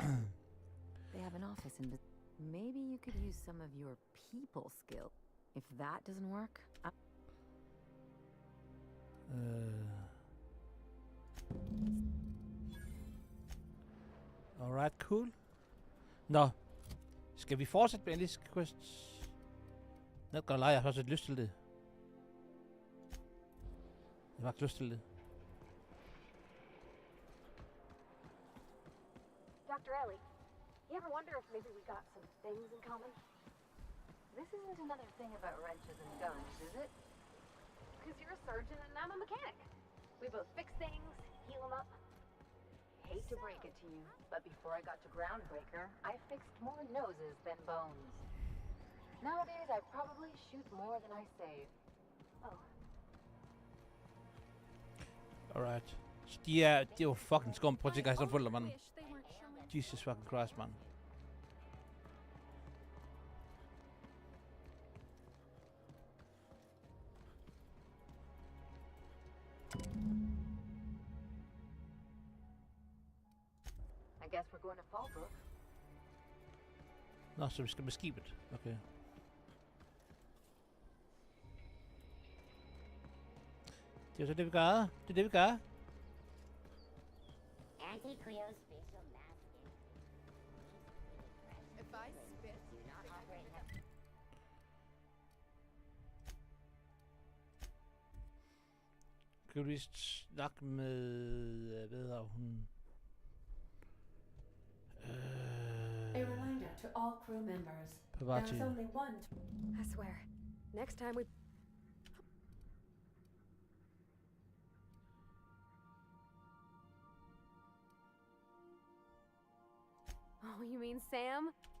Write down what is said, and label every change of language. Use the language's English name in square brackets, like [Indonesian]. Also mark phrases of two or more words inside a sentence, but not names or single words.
[English] They have an office in... Maybe you could use some of your people skill. If that doesn't work, Alright, cool. [Danish] Nå. Skal vi fortsætte med Alice Quests? [English] Not gonna lie, [Danish] jeg har også lidt lyst til det. Jeg har faktisk lyst til det. [English] Dr. Ellie, you ever wonder if maybe we got some things in common? This isn't another thing about wrenches and guns, is it? Because you're a surgeon and I'm a mechanic. We both fix things, heal them up. Hate to break it to you, but before I got to Groundbreaker, I fixed more noses than bones. Nowadays, I probably shoot more than I save. Oh. Alright. [Danish] Så de er jo fucking skum. Prøv at tænke, sådan følger man. [English] Jesus fucking Christ, man. I guess we're going to Fallbrook. [Danish] Nå, så vi skal med skibet. Okay. Det er så det, vi gør. Det er det, vi gør. [English] Anti-Creo's facial masking. If I spit, Do not operate in [Danish] Skal vi lige snakke med, hvad hedder hun? [English] A reminder to all crew members. Parvati. There's only one. I swear. Next time we... Oh, you mean Sam?